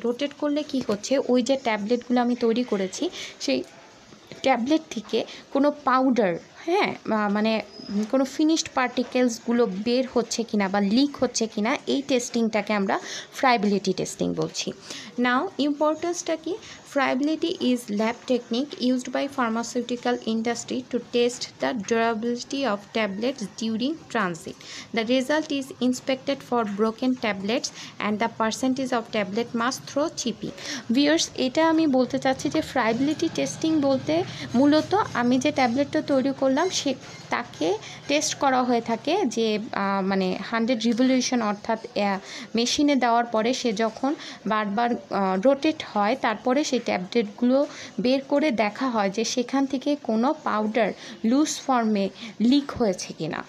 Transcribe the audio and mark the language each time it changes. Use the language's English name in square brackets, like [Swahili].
[Bangla] Rotate করলে কি হচ্ছে, ওই যে ট্যাবলেটগুলো আমি তৈরি করেছি সেই ট্যাবলেট থেকে কোনো পাউডার হ্যাঁ মানে কোনো ফিনিশড পার্টিকেলসগুলো বের হচ্ছে কিনা বা লিক হচ্ছে কিনা এই টেস্টিংটাকে আমরা ফ্রাইবিলিটি টেস্টিং বলছি। নাও ইম্পর্টেন্সটা কি? [English] Friability is lab technique used by pharmaceutical industry to test the durability of tablets during transit. The result is inspected for broken tablets and the percentage of tablet mass through chipping. [Bangla] Viewers, এটা আমি বলতে চাচ্ছি যে ফ্রাইবিলিটি testing বলতে মূলত আমি যে ট্যাবলেটটা তৈরি করলাম সে তাকে টেস্ট করা হয়ে থাকে যে মানে 100 রিভলিউশন অর্থাৎ মেশিনে দেওয়ার পরে সে যখন বারবার রোটেট হয় তারপরে সেই ট্যাবলেটগুলো বের করে দেখা হয় যে সেখান থেকে কোনো পাউডার লুজ ফর্মে লিক হয়েছে কিনা।